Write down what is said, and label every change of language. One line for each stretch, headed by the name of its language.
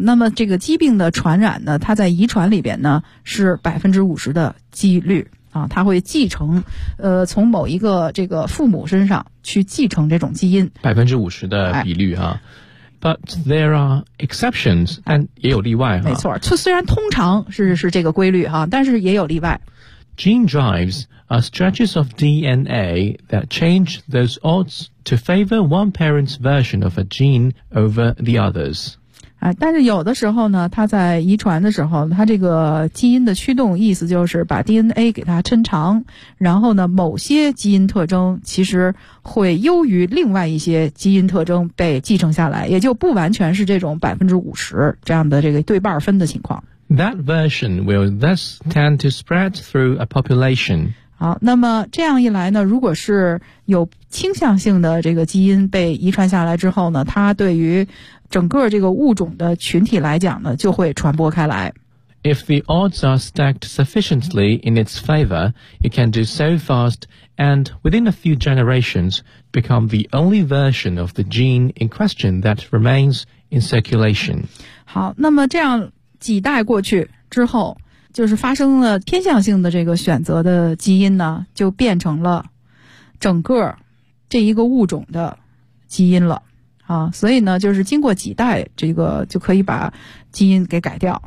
Chinese: 那么这个疾病的传染呢，它在遗传里边呢是 50% 的几率啊，它会继承从某一个这个父母身上去继承这种基因。 50% 的比率啊。
English: But there are exceptions,
Chinese: 但也有例外啊。没错，就虽然通常是这个规律啊，但是也有例外。
English: Gene drives are stretches of DNA that change those odds to favor one parent's version of a gene over the others.
Chinese: 但是有的时候呢，它在遗传的时候，它这个基因的驱动意思就是把 DNA 给它抻长，然后呢，某些基因特征其实会优于另外一些基因特征被继承下来，也就不完全是这种 50% 这样的这个对半分的情况。
English: That version will thus tend to spread through a population.
Chinese: 好，那么这样一来呢，如果是有倾向性的这个基因被遗传下来之后呢，它对于整个这个物种的群体来讲呢，就会传播开来。
English: If the odds are stacked sufficiently in its favor, it can do so fast and within a few generations become the only version of the gene in question that remains in circulation.
Chinese: 好，那么这样几代过去之后，就是发生了偏向性的这个选择的基因呢，就变成了整个这一个物种的基因了啊。所以呢，就是经过几代，这个就可以把基因给改掉。